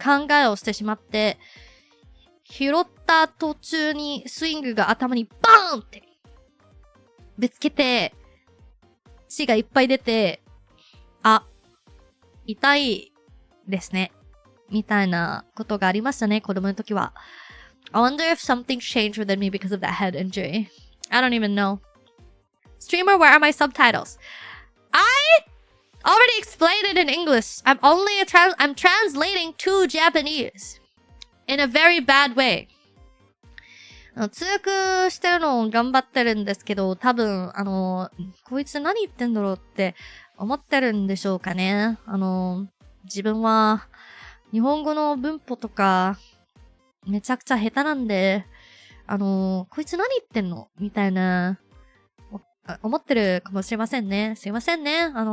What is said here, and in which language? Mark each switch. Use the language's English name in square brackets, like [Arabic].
[Japanese] えをしてしまって、拾った途中にスイングが頭にバーンってぶつけて、血がいっぱい出て、痛いですね。みたいなことがありましたね、子供の時は。 [English] I wonder if something changed within me because of that head injury. I don't even know. Streamer, where are my subtitles? I already explained it in English. I'm translating to Japanese. In a very bad way. [Japanese] 通訳してるのを頑張ってるんですけど、多分、こいつ何言ってんだろうって思ってるんでしょうかね。自分は、日本語の文法とか、めちゃくちゃ下手なんで、こいつ何言ってんのみたいな、思ってるかもしれませんね。すいませんね。